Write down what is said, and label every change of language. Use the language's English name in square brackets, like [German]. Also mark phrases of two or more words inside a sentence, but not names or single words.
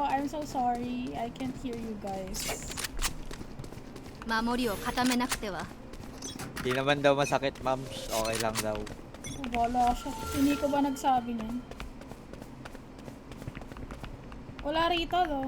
[English] I'm so sorry. I can't hear you guys. [Japanese] 守りを固めなくては。 [Filipino] Di naman daw masakit, ma'ams. Okay lang daw. Wala siya. Hindi ko ba nagsabi niyan? Wala rito, though.